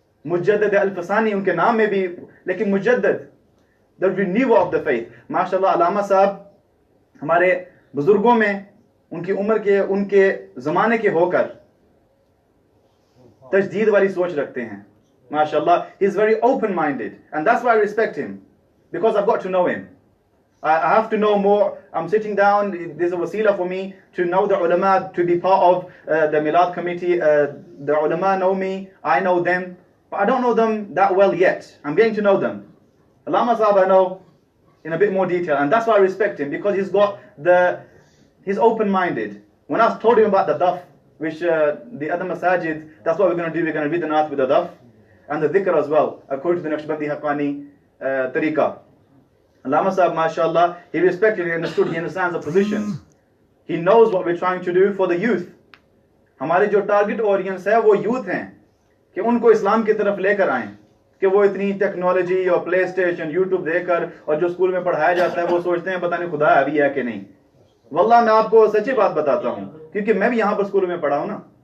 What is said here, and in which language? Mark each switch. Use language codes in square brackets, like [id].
[ur] مجدد الفسانی ان کے نام میں بھی, لیکن مجدد [en] the renew of the faith. [ur] ماشاءاللہ علامہ صاحب ہمارے بزرگوں میں ان کی عمر کے, ان کے زمانے کے ہو کر تجدید والی سوچ رکھتے ہیں. [en] MashaAllah, he's very open-minded, and that's why I respect him, because I've got to know him. I have to know more. I'm sitting down. There's a wasila for me to know the ulama, to be part of the Milad committee. The ulama know me. I know them, but I don't know them that well yet. I'm getting to know them. Allama Sahab I know in a bit more detail, and that's why I respect him, because he's open-minded. When I told him about the daf, which the other masajid, that's what we're going to do. We're going to read the naat with the daf and the dhikr as well, according to the Naqshbandi Haqqani tariqah. Allama Sahab, mashallah, he respected, he understood, he understands the positions. He knows what we're trying to do for the youth. [ur] ہماری جو target audience ہے وہ youth ہیں, کہ ان کو اسلام کی طرف لے کر آئیں, کہ وہ اتنی ٹیکنالوجی اور پلے اسٹیشن یوٹیوب دیکھ کر اور جو اسکول میں پڑھایا جاتا ہے وہ سوچتے ہیں پتہ نہیں خدا ابھی ہے کہ نہیں. واللہ میں آپ کو سچی بات بتاتا ہوں, کیونکہ میں بھی یہاں پر اسکول میں پڑھا ہوں نا.